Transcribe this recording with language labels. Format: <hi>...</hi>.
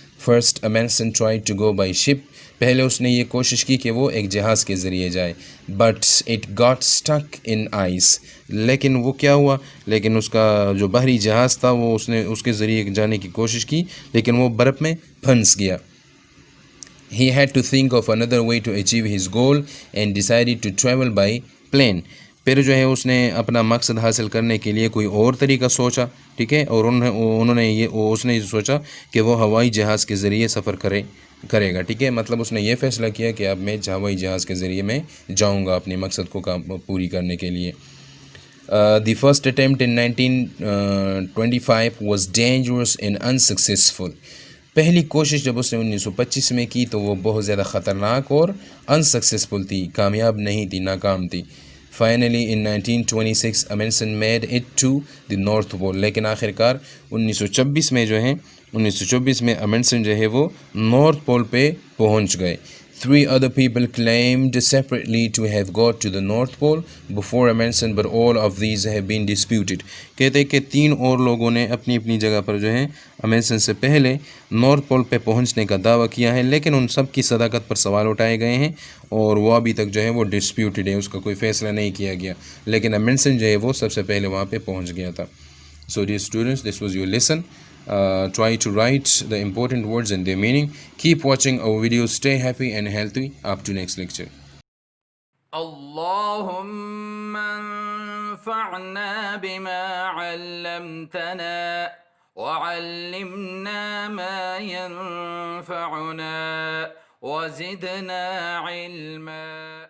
<en>First Amundsen tried to go by ship.</en> <ur>پہلے اس نے یہ کوشش کی کہ وہ ایک جہاز کے ذریعے جائے،</ur> <en>But it got stuck in ice.</en> <ur>لیکن وہ کیا ہوا، لیکن اس کا جو بحری جہاز تھا وہ اس کے ذریعے جانے کی کوشش کی، لیکن وہ برف میں پھنس گیا.</ur> <en>He had to think of another way to achieve his goal and decided to travel by plane.</en> <ur>پھر جو ہے اس نے اپنا مقصد حاصل کرنے کے لیے کوئی اور طریقہ سوچا، ٹھیک ہے، اور اس نے یہ سوچا کہ وہ ہوائی جہاز کے ذریعے سفر کرے گا. ٹھیک ہے، مطلب اس نے یہ فیصلہ کیا کہ اب میں ہوائی جہاز کے ذریعے میں جاؤں گا اپنے مقصد کو پوری کرنے کے لیے.</ur> <en>The first attempt in 1925 was dangerous and unsuccessful.</en> <ur>پہلی کوشش جب اس نے 1925 میں کی تو وہ بہت زیادہ خطرناک اور انسکسیسفل تھی، کامیاب نہیں تھی، ناکام تھی.</ur> <en>Finally in 1926 Amundsen made it to the North Pole.</en> <ur>لیکن آخر کار 1924 میں امنڈسن جو ہے وہ نارتھ پول پہ پہنچ گئے.</ur> <en>3 other people claimed separately to have got to the North Pole before Amundsen, but all of these have been disputed.</en> <ur>کہتے ہیں کہ 3 اور لوگوں نے اپنی اپنی جگہ پر جو ہے امنڈسن سے پہلے نارتھ پول پہ پہنچنے کا دعویٰ کیا ہے، لیکن ان سب کی صداقت پر سوال اٹھائے گئے ہیں، اور وہ ابھی تک جو ہے وہ ڈسپیوٹڈ ہے، اس کا کوئی فیصلہ نہیں کیا گیا. لیکن امنڈسن جو ہے وہ سب سے پہلے وہاں پہ پہنچ گیا تھا.</ur> <en>So dear students, this was your lesson. Try to write the important words and their meaning. Keep watching our videos. Stay happy and healthy. Up to next lecture.</en> <ar>اللهم انفعنا بما علمتنا وعلمنا ما ينفعنا وزدنا علما.</ar>